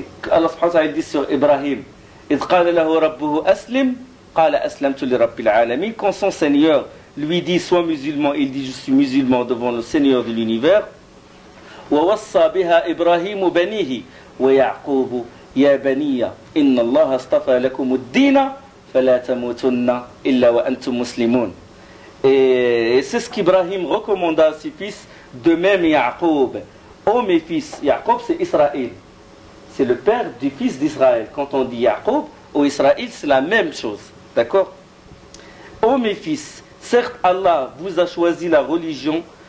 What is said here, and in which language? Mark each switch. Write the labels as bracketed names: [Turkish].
[French] Allah subhanahu wa ta'ala dit sur Ibrahim, [Arabic] إذ قال له ربه أسلم قال أسلمت لرب العالمين. [French] Quand son Seigneur lui dit sois musulman, il dit je suis musulman devant le Seigneur de l'univers. [Arabic] ووصى بها إبراهيم بنيه ويعقوب يا بني إن الله اصطفى لكم الدين فلا تموتن إلا وأنتم مسلمون. [French] Et c'est ce qu'Ibrahim recommanda à ses fils, de même Yaqub. Ô mes fils, Yaqub c'est Israël. C'est le père du fils d'Israël. Quand on dit Yaqub ou Israël, c'est la même chose. D'accord? Ô mes fils, certes Allah vous a choisi la religion